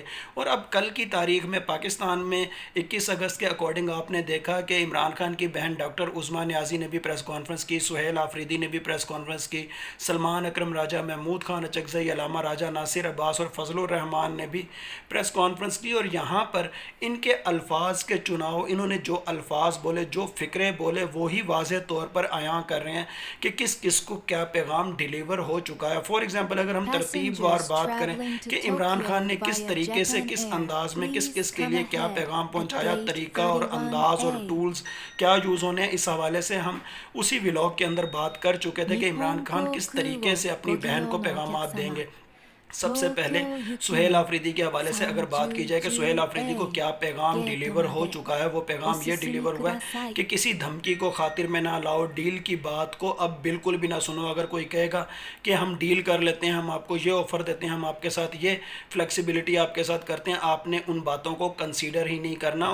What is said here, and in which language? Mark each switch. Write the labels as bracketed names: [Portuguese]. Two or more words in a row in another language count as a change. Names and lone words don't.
[Urdu] اور اب کل کی تاریخ میں پاکستان میں 21 اگست کے اکارڈنگ آپ نے دیکھا کہ عمران خان کی بہن ڈاکٹر عظمیٰ نیازی نے بھی [English] press conference [Urdu] کی، سہیل آفریدی نے بھی [English] press conference [Urdu] کی، سلمان اکرم راجہ، محمود خان اچکزئی، علامہ راجہ ناصر عباس اور فضل الرحمان نے بھی [English] press conference [Urdu] की। اور یہاں پر ان کے الفاظ کے چناؤ، انہوں نے جو الفاظ بولے، جو فقرے بولے، وہ ہی واضح طور پر عیاں کر رہے ہیں کہ کس کس کو کیا پیغام ڈیلیور ہو چکا ہے. [English] for example [Urdu] اگر ہم ترتیب وار [English] Passengers [Urdu] بات کریں [English] traveling to [Urdu] کہ عمران خان نے [English] Tokyo [Urdu] किस [English] via [Urdu] طریقے سے, [English] Japan [Urdu] किस [English] Air, [Urdu] انداز میں، کس [English] please [Urdu] کس کے [English] come [Urdu] لیے کیا [English] ahead [Urdu] पैगाम [English] at [Urdu] पहुंचाया, [English] gate [Urdu] طریقہ اور انداز اور [English] 31A. [Urdu] ٹولز کیا یوز ہونے ہیں، اس حوالے سے ہم اسی ولاگ کے اندر بات کر چکے تھے کہ [Japanese] 日 [Urdu] इमरान [Japanese] 本 [Urdu] खान [Japanese] 航 [Urdu] किस [Japanese] 空 [Urdu] तरीके [Japanese] を [Urdu] سے اپنی [Japanese] ご利 [Urdu] बहन [Japanese] 用 [Urdu] को [Japanese] のお客 [Urdu] पैगाम [Japanese] 様、 [Urdu] देंगे। سب سے پہلے سہیل آفریدی کے حوالے سے اگر بات کی جائے کہ سہیل آفریدی کو کیا پیغام ڈیلیور ہو چکا ہے، وہ پیغام یہ ڈیلیور ہوا ہے کہ کسی دھمکی کو خاطر میں نہ لاؤ، ڈیل کی بات کو اب بالکل بھی نہ سنو. اگر کوئی کہے گا کہ ہم ڈیل کر لیتے ہیں، ہم آپ کو یہ آفر دیتے ہیں، ہم آپ کے ساتھ یہ فلیکسیبلٹی آپ کے ساتھ کرتے ہیں، آپ نے ان باتوں کو کنسیڈر ہی نہیں کرنا.